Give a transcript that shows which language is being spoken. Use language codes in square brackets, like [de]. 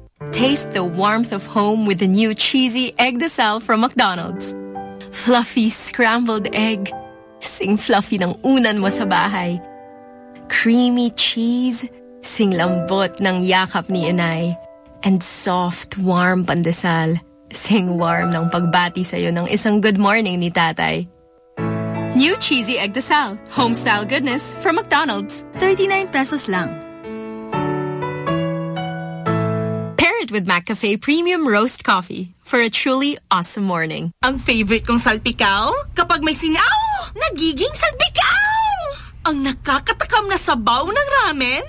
[en] Taste the warmth of home with the new cheesy egg de sal from McDonald's. Fluffy scrambled egg. [tl] Sing fluffy ng unan mo sa bahay. [en] Creamy cheese. [tl] Sing lambot ng yakap ni inay. [en] And soft, warm pandesal. [tl] Sing warm ng pagbati sa'yo ng isang [en] good morning [tl] ni tatay. [en] New cheesy egg de sal. Homestyle goodness from McDonald's. [tl] 39 pesos lang. [en] With McCafe Premium Roast Coffee for a truly awesome morning. [tl] Ang favorite kong salpikaw? Kapag may singaw, nagiging salpikaw! Ang nakakatakam na sabaw ng ramen?